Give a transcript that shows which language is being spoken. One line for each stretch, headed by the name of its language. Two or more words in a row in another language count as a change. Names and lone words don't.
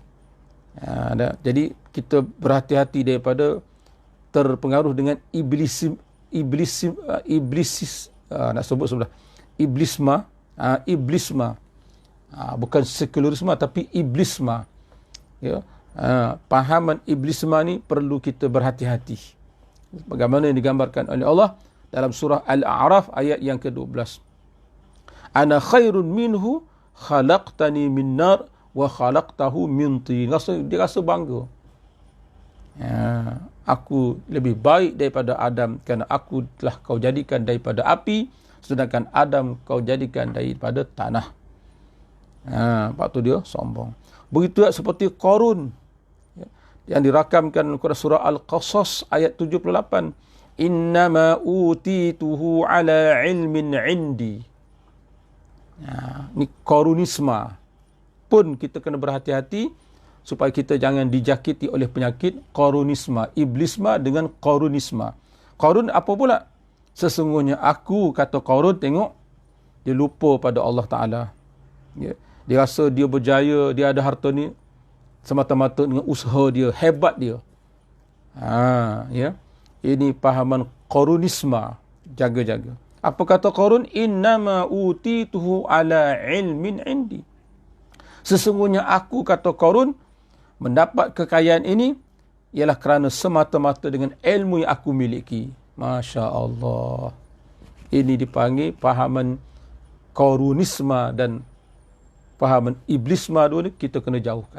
Malay: Jadi kita berhati-hati daripada terpengaruh dengan iblisma, bukan sekularisme tapi iblisma. Ya, pahaman iblisma ni perlu kita berhati-hati. Bagaimana yang digambarkan oleh Allah dalam surah Al-A'raf ayat yang ke-12.
Arabic: أنا خير منه خلقتني من نار وخلقته من طين.
Malay: Dia rasa bangga. Aku lebih baik daripada Adam kerana aku telah kau jadikan daripada api, sedangkan Adam kau jadikan daripada tanah. Lepas tu dia sombong. Begitu seperti Qarun, yang dirakamkan dalam surah Al-Qasas ayat 78.
Arabic: إنما أوتيته على علم عندي.
Malay: Ini Qarunisma. Pun kita kena berhati-hati supaya kita jangan dijakiti oleh penyakit Qarunisma. Iblisma dengan Qarunisma. Qarun apa pula? Sesungguhnya aku, kata Qarun, tengok, dia lupa pada Allah Ta'ala. Dia rasa dia berjaya, dia ada harta ni semata-mata dengan usaha dia, hebat dia. Ya. Ini pahaman Qarunisma. Jaga-jaga. Apa kata Qarun?
Arabic: إنما أوتيته على علم عندي.
Malay: Sesungguhnya aku, kata Qarun, mendapat kekayaan ini ialah kerana semata-mata dengan ilmu yang aku miliki.
Arabic: ما شاء الله.
Malay: Ini dipanggil pahaman Qarunisma dan pahaman iblisma dulu ni kita kena jauhkan.